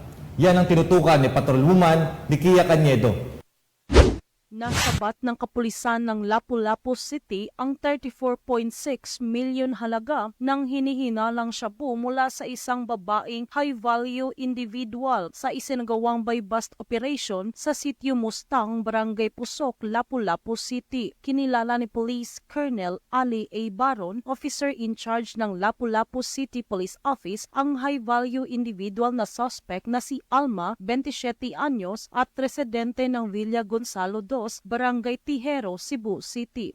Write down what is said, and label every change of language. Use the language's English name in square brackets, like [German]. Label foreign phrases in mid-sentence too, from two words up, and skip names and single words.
[Filipino] Yan ang tinutukan ni Patrolwoman Nikia Cañedo. Nasabat ng kapulisan ng Lapu-Lapu City ang 34.6 milyon halaga ng hinihinalang shabu mula sa isang babaeng [English] high-value individual [Filipino] sa isinagawang [English] buy-bust operation [Filipino] sa sitio Mustang, Barangay Pusok, Lapu-Lapu City. Kinilala ni Police Colonel Ali A. Baron, [English] officer in charge [Filipino] ng Lapu-Lapu City Police Office, ang [English] high-value individual [Filipino] na suspect na si Alma, 27 anyos at residente ng Villa Gonzalo 2, Barangay Tijero, Cebu City.